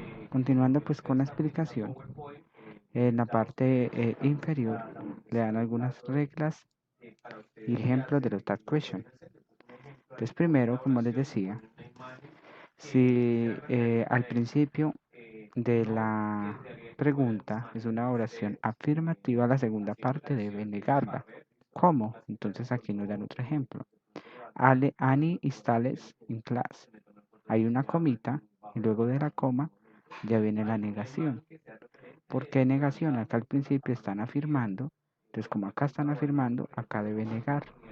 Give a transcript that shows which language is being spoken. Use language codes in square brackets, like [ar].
[es] Continuando pues con la explicación, en la parte inferior le dan algunas reglas y ejemplos de los tag question. Entonces primero, como les decía, si al principio de la pregunta es una oración afirmativa, la segunda parte debe negarla. ¿Cómo? Entonces aquí nos dan otro ejemplo. [en] Annie is tallest in class. [es] Hay una comita y luego de la coma ya viene la negación. ¿Por qué negación? Acá al principio están afirmando, entonces como acá están afirmando, acá debe negar.